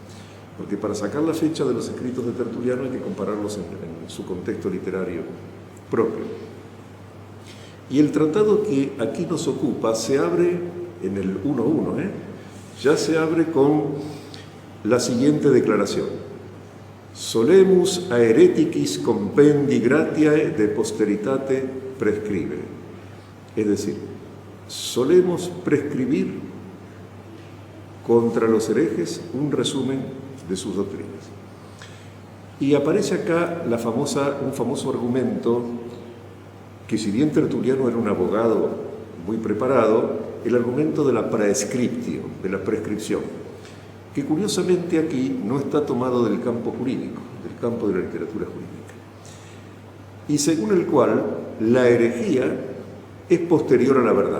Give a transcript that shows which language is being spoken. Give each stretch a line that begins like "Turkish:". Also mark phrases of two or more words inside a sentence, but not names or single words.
Spanish: Porque para sacar la fecha de los escritos de Tertuliano hay que compararlos en su contexto literario propio. Y el tratado que aquí nos ocupa se abre en el 1.1, ya se abre con la siguiente declaración:
Latin: Solemus aereticis compendi gratiae de posteritate prescribere.
Spanish: Es decir, solemos prescribir contra los herejes un resumen de sus doctrinas. Y aparece acá un famoso argumento que, si bien Tertuliano era un abogado muy preparado, el argumento de la praescriptio, de la prescripción, que curiosamente aquí no está tomado del campo jurídico, del campo de la literatura jurídica, y según el cual la herejía es posterior a la verdad.